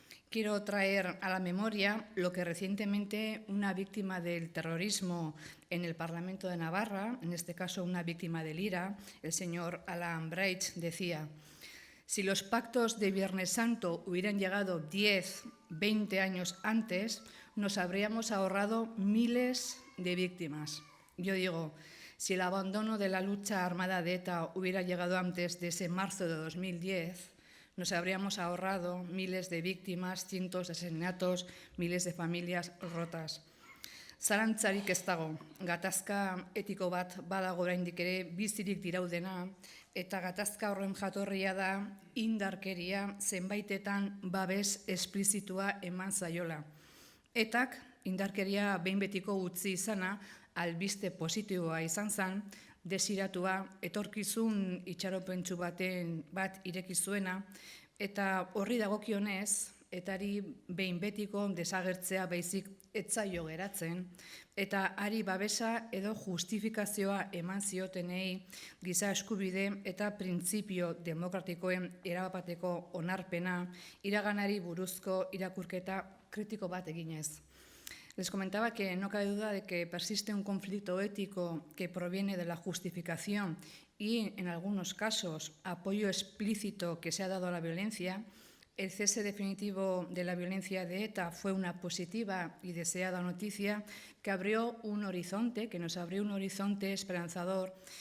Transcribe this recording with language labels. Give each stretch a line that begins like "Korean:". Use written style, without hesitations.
Spanish: Quiero traer a la memoria lo que recientemente una víctima del terrorismo en el Parlamento de Navarra, en este caso una víctima del IRA, el señor Alan Brecht, decía: si los pactos de Viernes Santo hubieran llegado 10, 20 años antes, nos habríamos ahorrado miles de víctimas. Yo digo, si el abandono de la lucha armada de ETA hubiera llegado antes de ese marzo de 2010, nos habríamos ahorrado miles de víctimas, cientos de asesinatos, miles de familias rotas.
Basque: Zalantzarik ez dago, gatazka etiko bat badago oraindik ere bizirik diraudena, eta gatazka horren jatorria da indarkeria zenbaitetan babes esplizitua eman zaiola. Etak indarkeria behin betiko utzi izana albiste positiboa izan zen, desiratua, etorkizun itxaropentsu bat ireki zuena, eta horri dagokionez, etari behin betiko desagertzea baizik etzaio geratzen, eta ari babesa edo justifikazioa eman ziotenei giza eskubide eta printzipio demokratikoen erabateko onarpena iraganari buruzko irakurketa kritiko bat eginez.
Spanish: Les comentaba que no cabe duda de que persiste un conflicto ético que proviene de la justificación y, en algunos casos, apoyo explícito que se ha dado a la violencia. El cese definitivo de la violencia de ETA fue una positiva y deseada noticia que abrió un horizonte, que nos abrió un horizonte esperanzador.